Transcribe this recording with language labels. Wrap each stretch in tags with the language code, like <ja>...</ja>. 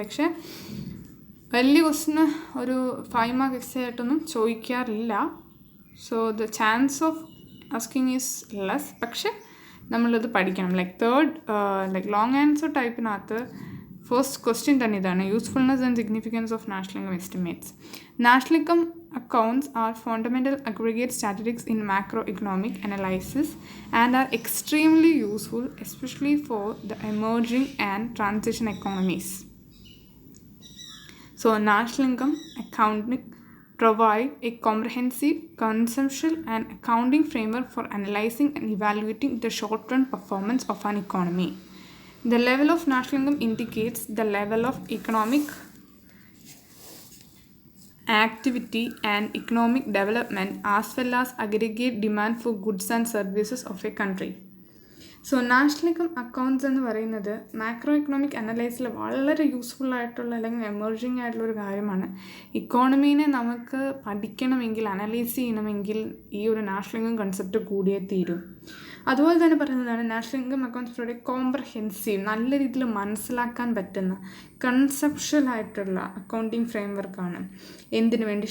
<ml>പക്ഷേ വലിയ ക്വസ്റ്റ്യന് ഒരു 5 മാർക്ക് എക്സ്ട്രാ ആയിട്ടൊന്നും ചോദിക്കാറില്ല.</ml> <en>So the chance of asking is less.</en> <ml>പക്ഷേ നമ്മളത് പഠിക്കണം. Like long answer ടൈപ്പിനകത്ത് first question തന്നെ ഇതാണ്:</ml> <en>Usefulness and significance of national income estimates. National income accounts are fundamental aggregate statistics in macroeconomic analysis and are extremely useful, especially for the emerging and transition economies. So, national income accounting provide a comprehensive, conceptual and accounting framework for analyzing and evaluating the short-run performance of an economy. The level of national income indicates the level of economic activity and economic development as well as aggregate demand for goods and services of a country.</en> <ml>So national income accounts എന്ന് പറയുന്നത് macro economic അനലൈസിൽ വളരെ useful ആയിട്ടുള്ള അല്ലെങ്കിൽ emerging ആയിട്ടുള്ളൊരു കാര്യമാണ്. ഇക്കോണമീനെ നമുക്ക് പഠിക്കണമെങ്കിൽ analyse ചെയ്യണമെങ്കിൽ ഈ ഒരു നാഷണൽ ഇൻകം കൺസെപ്റ്റ് കൂടിയേ തീരും. അതുപോലെ തന്നെ പറയുന്നതാണ് നാഷണൽ ഇൻകം അക്കൗണ്ട്സിലൂടെ കോംപ്രഹെൻസീവ്, നല്ല രീതിയിൽ മനസ്സിലാക്കാൻ പറ്റുന്ന കൺസെപ്ഷ്യൽ ആയിട്ടുള്ള അക്കൗണ്ടിങ് ഫ്രെയിംവർക്കാണ്. എന്തിനു വേണ്ടി?</ml>